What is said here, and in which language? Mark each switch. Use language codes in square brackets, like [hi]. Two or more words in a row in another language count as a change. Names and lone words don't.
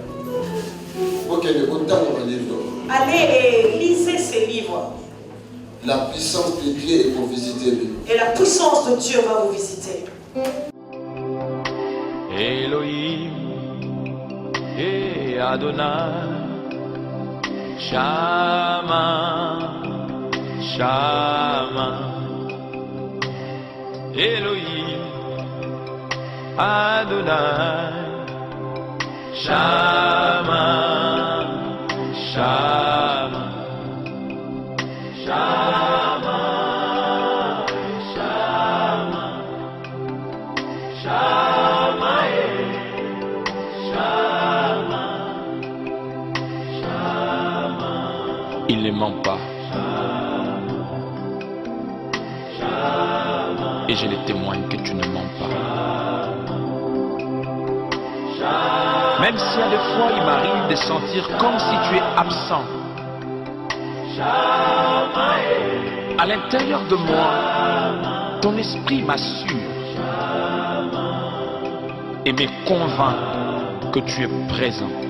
[fr] Allez et lisez ces livres. La puissance de Dieu est pour visiter lui. Et la puissance de Dieu va vous visiter. [he] Elohim et Adonai, שמע, שמע. אלוהים, אדוני, שמע, שמע, שמע, שמע, שמע, שמע, שמע. [fr] Il ne ment pas. Et je le témoigne que tu ne mens pas. Même si à des fois il m'arrive de sentir comme si tu es absent, à l'intérieur de moi, ton esprit m'assure et me convainc que tu es présent.